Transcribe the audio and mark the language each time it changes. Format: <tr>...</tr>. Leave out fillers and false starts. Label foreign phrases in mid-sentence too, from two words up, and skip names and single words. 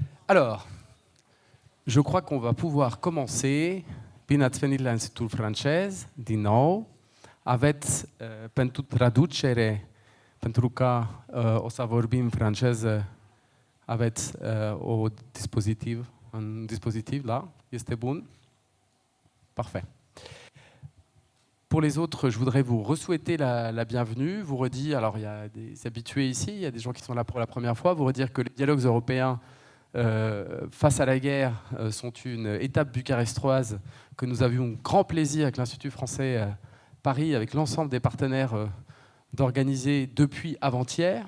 <fr>Alors, je crois qu'on va pouvoir commencer.</fr> <ro>Bine ați venit la Institutul Francez, din nou. Aveți pentru traducere, pentru că o să vorbim franceză, aveți un</ro> <fr>dispositif là.</fr> <ro>Este bun?</ro> <fr>Parfait. Pour les autres, je voudrais vous re-souhaiter la bienvenue, vous redire, alors il y a des habitués ici, il y a des gens qui sont là pour la première fois, vous redire que les dialogues européens face à la guerre sont une étape bucarestroise que nous avions grand plaisir avec l'Institut français Paris, avec l'ensemble des partenaires d'organiser depuis avant-hier.</fr>